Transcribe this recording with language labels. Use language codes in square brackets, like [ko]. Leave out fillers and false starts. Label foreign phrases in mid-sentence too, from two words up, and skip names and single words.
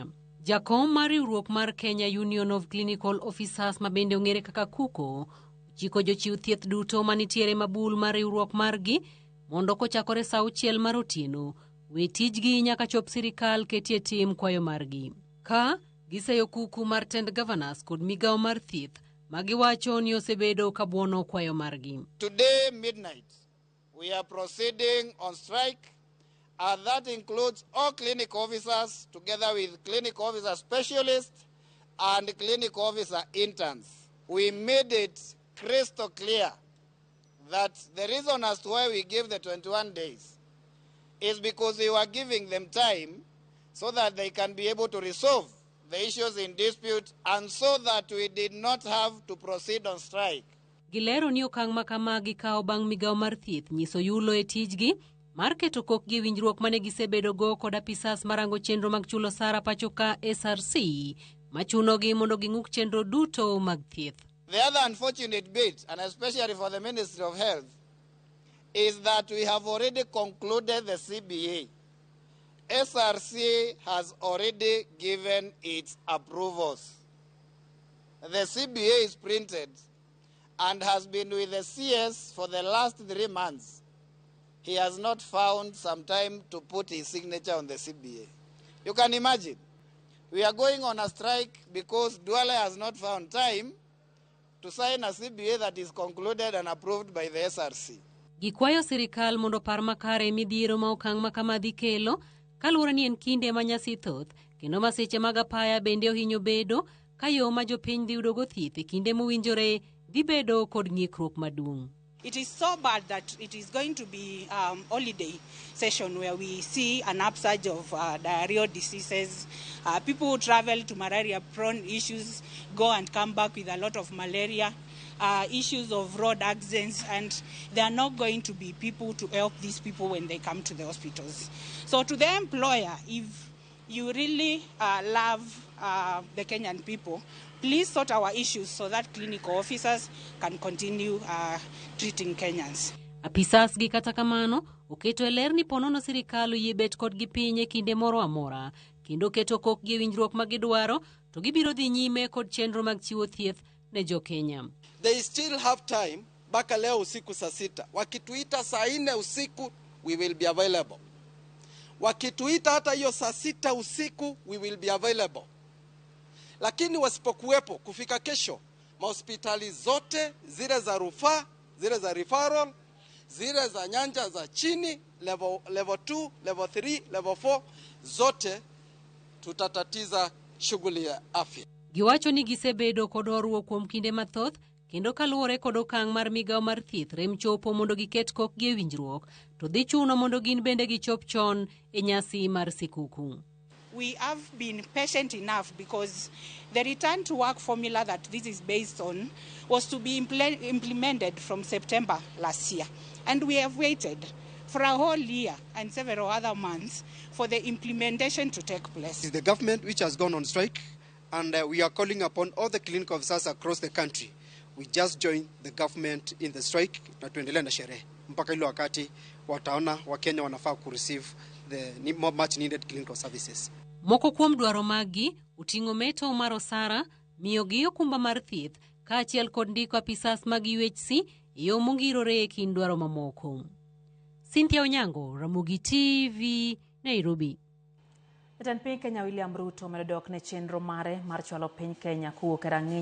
[luo] Jakom mar riwruok mar Kenya Union of Clinical Officers ma bende ong'ere kaka KUCO chiko jochiw thieth duto manitiere mabul mar riwruok margi mondo kochakore saa 6 mar otieno we tijgi nyaka chop sirikal ketie tim kwayo margi. Ka giseyo kuku mar tend governors kod migawo mar thieth magiwacho ni osebedo kawuono kwayo margi. [en] Today midnight we are proceeding on strike, and that includes all clinic officers together with clinic officer specialists and clinic officer interns. We made it crystal clear that the reason as to why we give the 21 days is because we were giving them time so that they can be able to resolve the issues in dispute and so that we did not have to proceed on strike. [luo] Gilero ni okang' makamagi kao bang' migawo mar thieth nyiso yulo e tijgi mar keto kokgi winjruok mane gisebedo go kod apisas marango chenro mag chulo sara pacho ka SRC machunogi mondo ging'uk chenro duto mag thieth. [en] The other unfortunate bit, and especially for the Ministry of Health, is that we have already concluded the CBA. SRC has already given its approvals. The CBA is printed and has been with the CS for the last 3 months. He has not found some time to put his signature on the CBA. You can imagine, we are going on a strike because Duale has not found time to sign a CBA that is concluded and approved by the SRC. [luo] Gikwayo sirikal mondo par makare midhiero ma okang' makamadhi kelo kaluwore ni en kinde manyasi thoth kendo masiche mag apaya bende ohinyo bedo ka yo ma jopiny dhi yudogo thieth e kinde mowinjore dhi bedo kod ng'ikruok maduong'. [en] It is so bad that it is going to be holiday session where we see an upsurge of diarrheal diseases. People who travel to malaria-prone issues go and come back with a lot of malaria, issues of road accidents, and there are not going to be people to help these people when they come to the hospitals. So to the employer, if you really love the Kenyan people, please sort our issues so that clinical officers can continue treating Kenyans. [luo] Apisas gi kata kamano oketo e ler ni ponono sirikal oyie bet kodgi piny e kinde moro amora kendo keto kokgi e winjruok ma gidwaro to gibiro dhi nyime kod chenro mag chiwo thieth ne jo Kenya. [en] They still have time [sw] mpaka leo usiku saa 6. Wakituita saa 4 usiku [en] we will be available. [sw] Wakituita hata hiyo saa 6 usiku [en] we will be available. [sw] Lakini wasipokuwepo kufika kesho, mahospitali zote zile za rufaa, zile za referral, zile za nyanja za chini, level 2, level 3, level 4, zote tutatatiza shughuli ya afya. [luo] Giwacho ni gisebedo kod horuok kuom kinde mathoth kendo kaluwore kod okang' mar migawo mar thieth rem chopo mondo giket kokgi e winjruok to dhi chuno mondo gin bende gichop chon e nyasi mar sikuku. [en] We have been patient enough because the return to work formula that this is based on was to be implemented from September last year. And we have waited for a whole year and several other months for the implementation to take place. It's the government which has gone on strike, and we are calling upon all the clinical officers across the country. We just joined the government in the strike [sw] na tuendelee na sherehe mpaka ile wakati wataona Wakenya wanafaa kureceive [en] the much needed clinical services. [luo] Moko kuom dwaro magi uting'o meto mar osara, miyo gi okumba mar thieth kaachiel kod ndiko apisas mag UHC yo mongirore e kind dwaro mamoko. Cynthia Onyango, Ramogi TV, Nairobi. Jatend piny Kenya William Ruto medo dok ne chenro mare mar chwalo piny Kenya kowuok e rang'iny